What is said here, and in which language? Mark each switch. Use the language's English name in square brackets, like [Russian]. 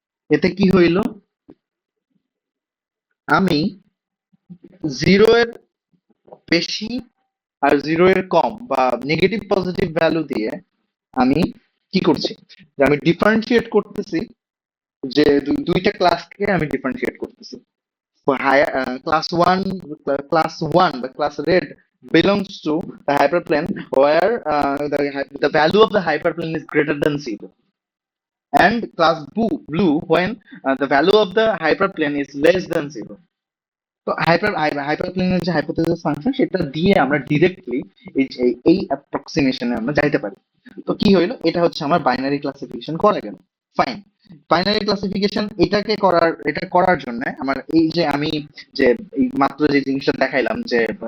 [Bangla] এতে কি হইল, আমি জিরো এর বেশি আর জিরো এর কম বা নেগেটিভ পজিটিভ ভ্যালু দিয়ে আমি কি করছি, যে আমি ডিফারেন্সিয়েট করতেছি, যে দুইটা ক্লাসকে আমি ডিফারেন্সিয়েট করতেছি। [English] Class 1, the class red belongs to the hyperplane where the value of the hyperplane is greater than zero, and class blue when the value of the hyperplane is less than zero. [Bangla] তো হাইপারপ্লেনের যে hypothesis function সেটা দিয়ে আমরা directly এই অ্যাপ্রক্সিমেশনে আমরা যাইতে পারি। তো কি হইলো, এটা হচ্ছে আমার বাইনারি ক্লাসিফিকেশন করা গেল। ফাইন। বাইনারি ক্লাসিফিকেশন এটা করার জন্য আমার এই যে আমি যে এই মাত্র যে জিনিসটা দেখাইলাম যে